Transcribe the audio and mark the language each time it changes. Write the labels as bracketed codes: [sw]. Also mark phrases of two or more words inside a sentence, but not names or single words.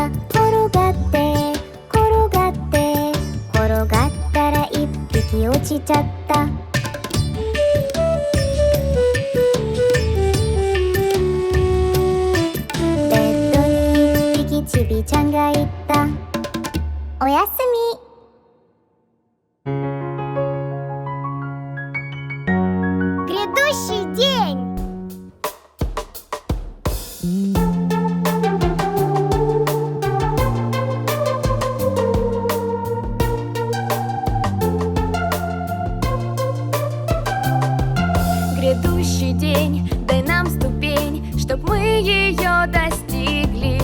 [ja] 転がって転がって転がったら1匹落ちちゃった。ベッドに1匹ちびちゃんがいた。おやすみ。 [ru] Грядущий день. Грядущий день, дай нам ступень, чтоб мы ее достигли.